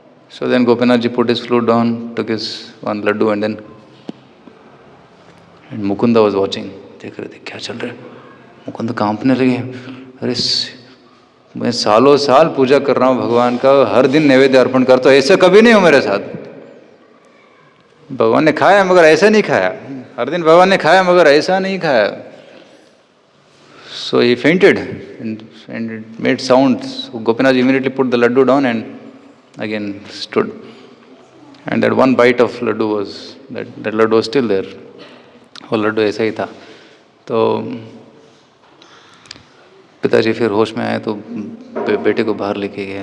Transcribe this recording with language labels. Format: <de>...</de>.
<en>So then Gopinath ji put his flute down, took his one laddu and then Mukunda was watching.</en> <hi>देख रहे थे क्या चल रहा है. मुकुंद कांपने लगे. अरे मैं सालों साल पूजा कर रहा हूँ भगवान का, हर दिन नैवेद्य अर्पण करता हूँ, ऐसा कभी नहीं हो मेरे साथ. भगवान ने खाया मगर ऐसा नहीं खाया, हर दिन भगवान ने खाया मगर ऐसा नहीं खाया.</hi> <en>So he fainted and it made sounds. So Gopinath ji immediately put the laddu down and again stood. And that one bite of laddu was, that laddu was still there.</en> <hi>वो लड्डू ऐसा ही था. तो पिताजी फिर होश में आए तो बेटे को बाहर लेके गए।</hi>